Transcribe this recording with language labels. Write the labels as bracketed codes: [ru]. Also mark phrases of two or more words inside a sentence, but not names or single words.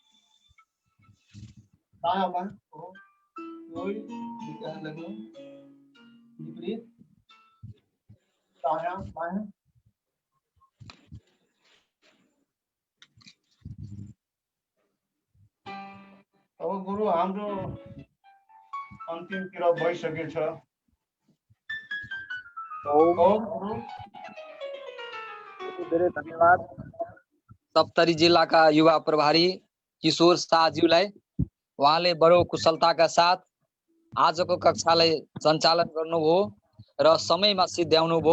[hi] दायां बायां लगो, विपरीत, दायां बायां। [ne] अब गुरु हाम्रो अन्तिमतिर भइसकेछ। धेरै धन्यवाद सप्तरी जिल्लाका युवा प्रभारी किशोर शाहज्यूलाई। उहाँले बडो कुशलताका साथ आजको कक्षालाई सञ्चालन गर्नुभयो र समयमा सिद्ध्याउनु भयो।